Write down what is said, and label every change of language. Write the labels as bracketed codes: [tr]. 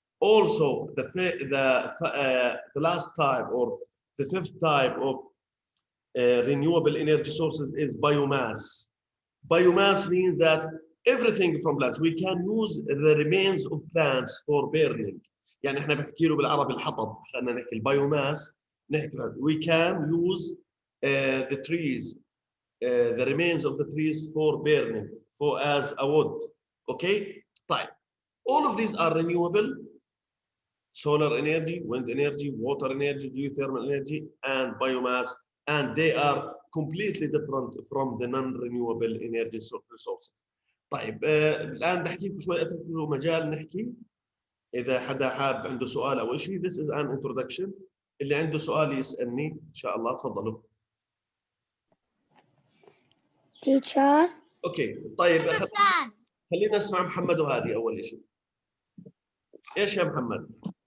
[en] Also, the last type or the fifth type of renewable energy sources is biomass. Biomass means that everything from plants. We can use the remains of plants for burning. [ar] يعني احنا بنحكي له بالعربي الحطب، خلينا نحكي البايوماس. [en] We can use the trees, the remains of the trees for burning, as a wood. Okay? طيب. All of these are renewable. Solar energy, wind energy, water energy, geothermal energy, and biomass. And they are completely different from the non-renewable energy resources. [ar] طيب الآن بدي أحكي لكم شوي، أترك له مجال نحكي. إذا حدا حاب عنده سؤال أو شيء، [en] this is an introduction. [ar] اللي عنده سؤال يسألني إن شاء الله، تفضلوا. [en] Teacher. [ar] أوكي طيب خلينا نسمع محمد وهادي أول شيء. إيش يا محمد؟